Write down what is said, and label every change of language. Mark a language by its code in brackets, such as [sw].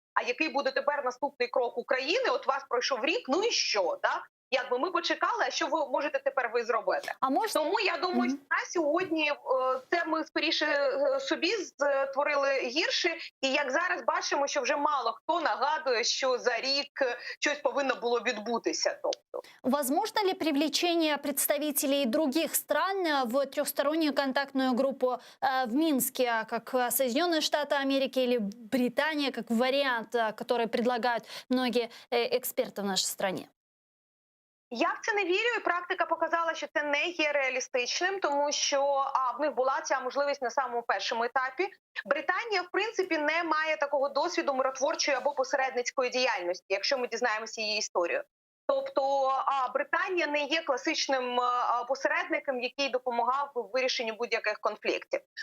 [uk] А який буде тепер наступний крок України? От вас пройшов рік, ну і що, так? Якби ми почекали, а що ви можете тепер ви зробити? Тому я думаю, що на сьогодні це ми скоріше собі створили гірше. І як зараз бачимо, що вже мало хто нагадує, що за рік щось повинно було відбутися. Тобто, [ru] возможно ли привлечение представителей других стран в трехстороннюю контактную группу в Минске, как Соединенные Штаты Америки или Британия, как вариант, который предлагают многие эксперты в нашей стране? [uk] Я в це не вірю, і практика показала, що це не є реалістичним, тому що в них була ця можливість на самому першому етапі. Британія, в принципі, не має такого досвіду миротворчої або посередницької діяльності, якщо ми дізнаємося її історію. Тобто Британія не є класичним посередником, який допомагав у вирішенні будь-яких конфліктів.